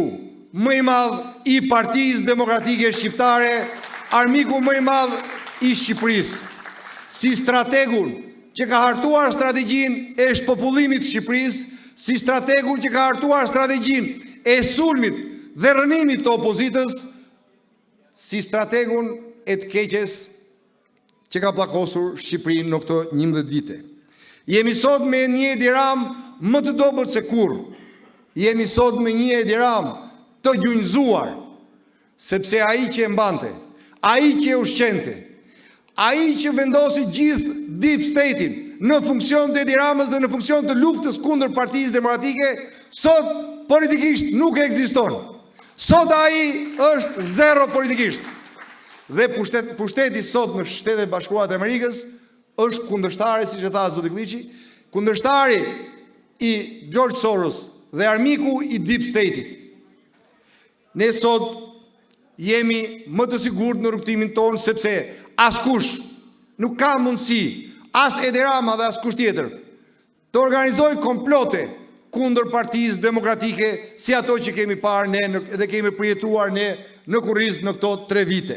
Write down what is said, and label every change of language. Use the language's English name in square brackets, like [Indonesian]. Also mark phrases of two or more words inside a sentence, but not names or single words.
[Albanian] më i madh i Partisë Demokratike Shqiptare, armiku më i madh i Shqipërisë, si strategun që ka hartuar strategjinë e shpopullimit të Shqipërisë, si strategun që ka hartuar strategjinë e sulmit dhe rënimit të opozitës, si strategun e të keqes që ka pllakosur Shqipërinë në këto 11 vite. Jemi sot me një Edi Rama më të dobët se kurrë. Jemi sot me një Edi Rama të gjunjëzuar, sepse ai që e mbante, ai që e ushqente, ai që vendosi gjithë [English] deep state- [Albanian] in në funksion të Edi Ramës dhe në funksion të luftës kundër Partisë Demokratike, sot politikisht nuk ekziston. Sot ai është zero politikisht. Dhe pushteti sot në Shtetet Bashkuara të Amerikës është kundërshtari, siç e tha zoti Kliçi, kundërshtari i George Soros dhe armiku i [English] deep state- [Albanian] it. Ne sot jemi më të sigurt në rrugtimin tonë, sepse askush nuk ka mundësi, as Edi Rama dhe askush tjetër, të organizojë komplote kundër Partisë Demokratike si ato që kemi parë ne dhe kemi përjetuar ne në kurrizm në këto 3 vite.